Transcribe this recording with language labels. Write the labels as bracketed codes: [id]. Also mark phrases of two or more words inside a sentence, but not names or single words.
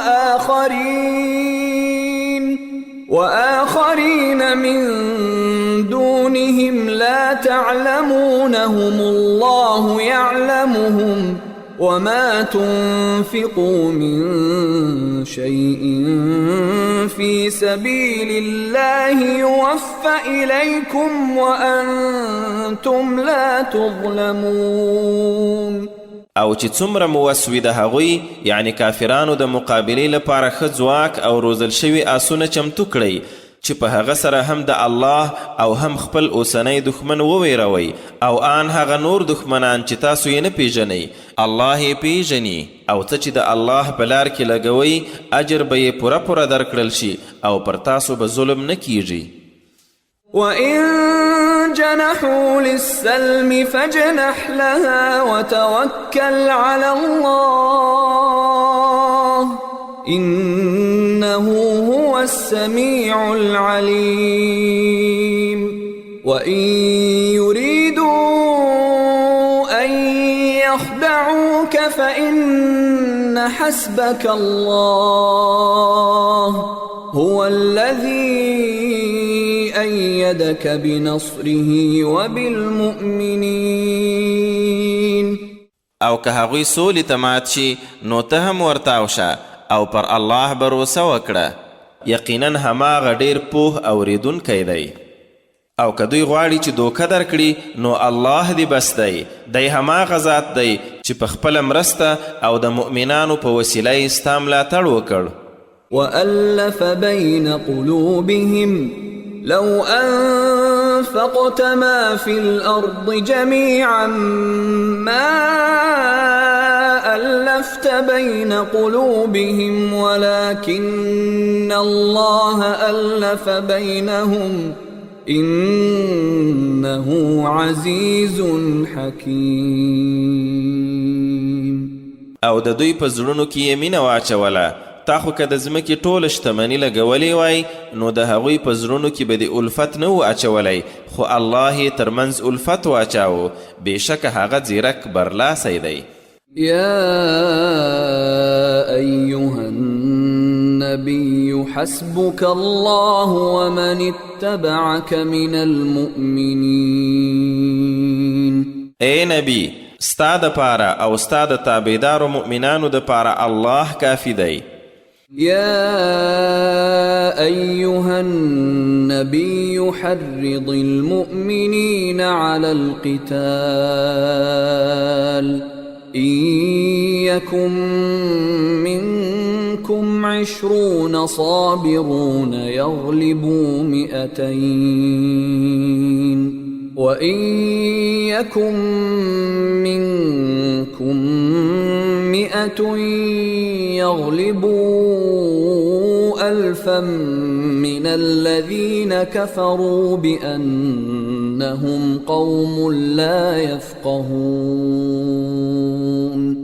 [ar] وآخرين من دونهم لا تعلمونهم الله يعلمهم وما تنفقوا من شيء في سبيل الله يوفى إليكم وأنتم لا تظلمون. [ps] او چې څومره مو وسوي د هغوی یعنی کافرانو د مقابلې لپاره ښه ځواک او روزل شوي آسونه چمتو کړئ چې په هغه سره هم د الله او هم خپل اوسنی دښمن وویروئ، او آن هغه نور دښمنان چې تاسو یې نه پیژنئ الله یې پیژني، او څه چې د الله په لار کې لګوئ اجر به یې پوره پوره درکړل شي او پر تاسو به ظلم نه کیږي. [ar] وَإِن جَنَحُوا لِلسَّلْمِ فَاجْنَحْ لَهَا وَتَوَكَّلْ عَلَى اللَّهِ إِنَّهُ هُوَ السَّمِيعُ الْعَلِيمُ. وَإِن يُرِيدُوا أَن يَخْدَعُوكَ فَإِنَّ حَسْبَكَ اللَّهُ هو الذي أيدك بنصره وبالمؤمنين. [ps] او که هغوی سولې ته مات شي نو ته هم ورتاو شه او پر الله بروسه وکړه، یقینا هماغه ډیر پوه اوریدونکی دی. او که دوی غواړي چې دوکه درکړي نو الله دی بس دی، دی هماغه ذات دی چې په خپله مرسته او د مؤمنانو په وسیله یې ستا ملاتړ وکړ. [ar] وألف بين قلوبهم لو أنفقت ما في الأرض جميعا ما ألفت بين قلوبهم ولكن الله ألف بينهم إنه عزيز حكيم. [ps] او د دوی په زړونو کې یې مینه واچوله، تا خو که د ځمکې ټوله شتمني لګولې وای نو د هغوی په زړونو کې به د الفت نه و اچولی، خو الله یې ترمنځ الفت واچاو، بېشکه هغه ځیرک برلاسی دی. [ar] يا أيها النبي حسبك الله ومن اتبعك من المؤمنين. [ps] اے نبی، ستا د پاره او ستا د تابعدارو مؤمنانو د پاره الله کافی دی. [ar] يا أيها النبي حرض المؤمنين على القتال إن يكن منكم 20 صابرون يغلبوا 200 وإن يكن منكم 100 يغلبوا 1000 من الذين كفروا بأنهم قوم لا يفقهون.